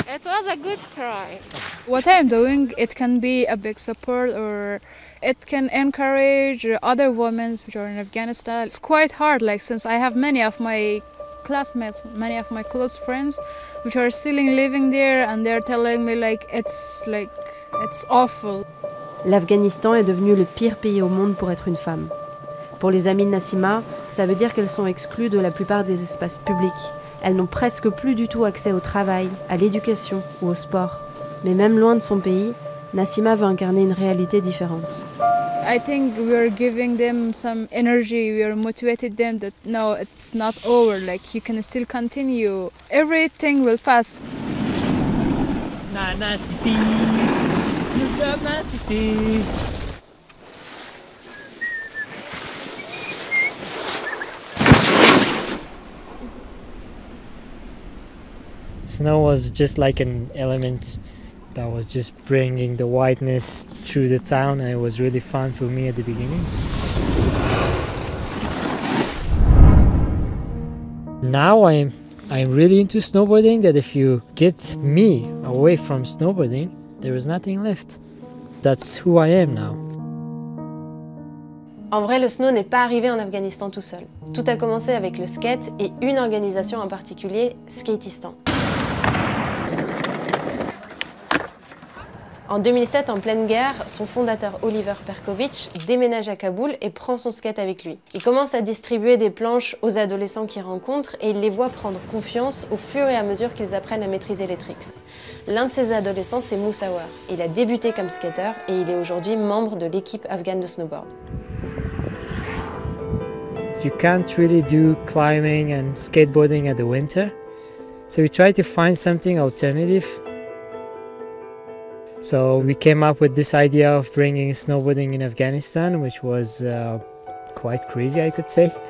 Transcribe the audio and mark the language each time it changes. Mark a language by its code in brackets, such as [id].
[en] It was a good try. What I'm doing, it can be a big support, or it can encourage other women which are in Afghanistan. It's quite hard, like, since I have many of my classmates, many of my close friends which are still living there, and they're telling me it's awful. [fr] L'Afghanistan est devenu le pire pays au monde pour être une femme. Pour les amis de Nassima, ça veut dire qu'elles sont exclues de la plupart des espaces publics. Elles n'ont presque plus du tout accès au travail, à l'éducation ou au sport. Mais même loin de son pays, Nassima veut incarner une réalité différente. [en] I think we are giving them some energy, we are motivating them that no, it's not over, like you can still continue. Everything will pass. Sissi. Good job, Sissi. Snow was just like an element that was just bringing the whiteness through the town, and it was really fun for me at the beginning. Now I'm really into snowboarding, that if you get me away from snowboarding, there is nothing left. That's who I am now. [fr] En vrai, le snow n'est pas arrivé en Afghanistan tout seul. Tout a commencé avec le skate et une organisation en particulier, Skateistan. En 2007, en pleine guerre, son fondateur Oliver Perkovich déménage à Kaboul et prend son skate avec lui. Il commence à distribuer des planches aux adolescents qu'il rencontre et il les voit prendre confiance au fur et à mesure qu'ils apprennent à maîtriser les tricks. L'un de ces adolescents, c'est Moussawar. Il a débuté comme skater et il est aujourd'hui membre de l'équipe afghane de snowboard. [en] You can't really do climbing and skateboarding at the winter, so we try to find something alternative. So we came up with this idea of bringing snowboarding in Afghanistan, which was quite crazy, I could say.